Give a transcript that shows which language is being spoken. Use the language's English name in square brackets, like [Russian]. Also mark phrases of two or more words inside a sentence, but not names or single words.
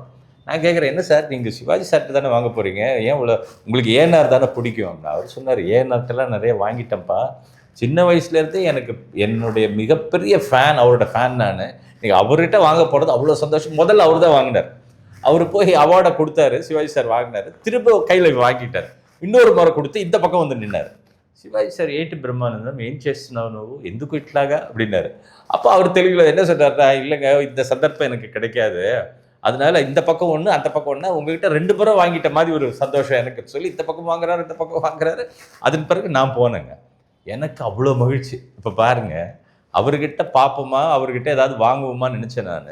[Tamil] நான் கேட்குறேன், என்ன சார் நீங்கள் சிவாஜி சார்ட்டு தானே வாங்க போகிறீங்க, ஏன் உங்களுக்கு ஏஎன்ஆர் தானே பிடிக்கும் அப்படின்னா, அவர் சொன்னார், ஏஎன்ஆர்ட்டெல்லாம் நிறைய வாங்கிட்டேன்ப்பா, சின்ன வயசுலேருந்தே எனக்கு என்னுடைய மிகப்பெரிய ஃபேன், அவரோட ஃபேன் நான். நீங்கள் அவர்கிட்ட வாங்க போகிறது அவ்வளோ சந்தோஷம். முதல்ல அவர் தான் வாங்கினார். அவர் போய் அவார்டை கொடுத்தாரு, சிவாஜி சார் வாங்கினார், திரும்ப கையில் வாங்கிட்டார். இன்னொரு முறை கொடுத்து இந்த பக்கம் வந்து நின்னார். [Telugu] சிவாஜி சார் ఏంటి బ్రహ్మానందం ఏం చేస్తున్నావు నువ్వు ఎందుకు ఇట్లాగా அப்படின்னாரு. [Tamil] அப்போ அவர் தெலுங்குல என்ன சொல்றாருன்னா, இல்லைங்க இந்த சந்தர்ப்பம் எனக்கு கிடைக்காது, அதனால இந்த பக்கம் ஒன்று அந்த பக்கம் ஒன்று, உங்ககிட்ட 2 முறை வாங்கிட்ட மாதிரி ஒரு சந்தோஷம் எனக்கு சொல்லி இந்த பக்கம் வாங்குறாரு இந்த பக்கம் வாங்குறாரு. அதன் பிறகு நான் போனேங்க. எனக்கு அவ்வளோ மகிழ்ச்சி. இப்போ பாருங்க, அவர்கிட்ட பார்ப்போமா, அவர்கிட்ட ஏதாவது வாங்குவோமான்னு நினச்சேன் நான்.